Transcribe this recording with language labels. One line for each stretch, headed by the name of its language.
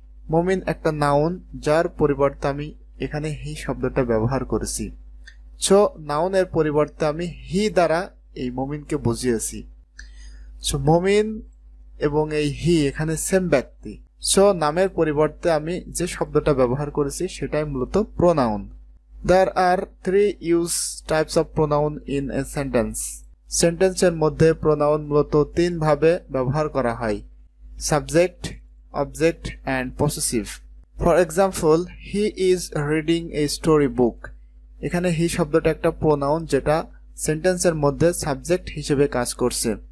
Bangla: মমিন একটা নাউন যার পরিবর্তে আমি এখানে হি শব্দটা ব্যবহার করেছি। সো নাউনের পরিবর্তে আমি হি দ্বারা এই মমিনকে বুঝিয়েছি। সো মমিন এবং এই হি এখানে সেম ব্যক্তি। সো নামের পরিবর্তে আমি যে শব্দটা ব্যবহার করেছি সেটাই মূলত pronoun.
English: There are 3 use types of pronoun in a sentence.
Bangla: সেন্টেন্সের মধ্যে প্রোনাউন মূলত 3 ভাবে ব্যবহার করা হয়: subject, object and possessive.
English: For example, he is reading a story book.
Bangla: এখানে হি শব্দটা একটা প্রোনাউন যেটা সেন্টেন্সের মধ্যে সাবজেক্ট হিসেবে কাজ করছে।